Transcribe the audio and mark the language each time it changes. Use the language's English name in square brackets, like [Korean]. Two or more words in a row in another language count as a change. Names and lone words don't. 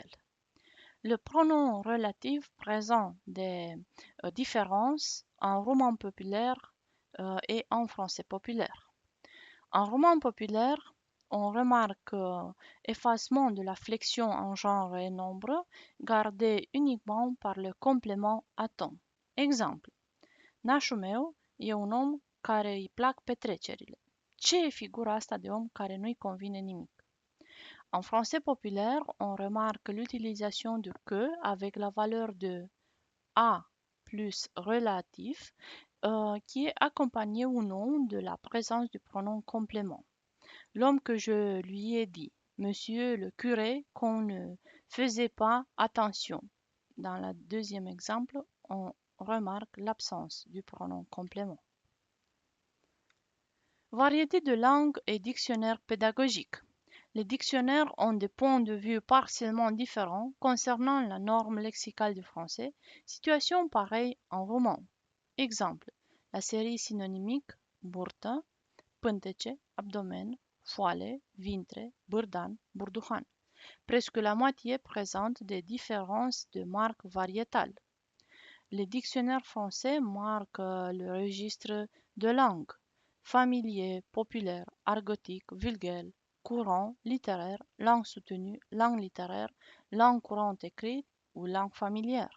[French] Le pronom relatif présente des différences en roman populaire et en français populaire. En roman populaire, on remarque effacement de la flexion en genre et nombre, gardée uniquement par le complément atom. Exemple: [Romanian] Nașul meu e un om care îi plac petrecerile. Ce e figura asta de om care nu-i convine nimic? [French] En français populaire, on remarque l'utilisation de que avec la valeur de a plus relatif qui est accompagné ou non de la présence du pronom complément. L'homme que je lui ai dit, monsieur le curé, qu'on ne faisait pas attention. Dans le deuxième exemple, on remarque l'absence du pronom complément. Variété de langue et dictionnaire pédagogique. Les dictionnaires ont des points de vue partiellement différents concernant la norme lexicale du français, situation pareille en roman. Exemple: la série synonymique [Romanian] burtă, pântece, abdomen, foale, vintre, bârdan, burduhan. [French] Presque la moitié présente des différences de marque variétale. Les dictionnaires français marquent le registre de langue: familier, populaire, argotique, vulgaire, courant, littéraire, langue soutenue, langue littéraire, langue courante écrite ou langue familière.